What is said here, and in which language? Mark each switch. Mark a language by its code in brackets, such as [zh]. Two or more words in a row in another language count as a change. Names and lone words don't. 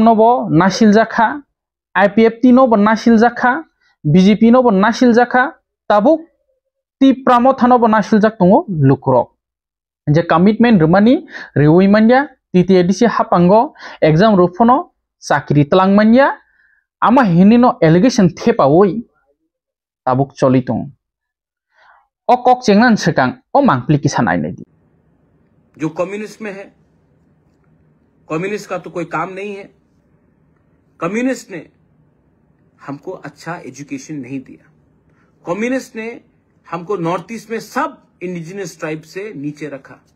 [trp] no bo nasil jakha IPFT no bo nasil jakha BJP no bo nasil jakha tabuk ti pramo thano bo nasil jak tongo lukurok je commitment rumani rewi manya TTADC hapango exam rufono sakri telang manya ama hinino allegation thepa oi tabuk cholitung o kok chengnan sekang o mangpli ki sanai nei [hi] जो कम्युनिस्ट में है कम्युनिस्ट का तो कोई काम नहीं है कम्युनिस्ट ने हमको अच्छा एजुकेशन नहीं दिया कम्युनिस्ट ने हमको नॉर्थ ईस्ट में सब [en] indigenous tribe [hi] से नीचे रखा।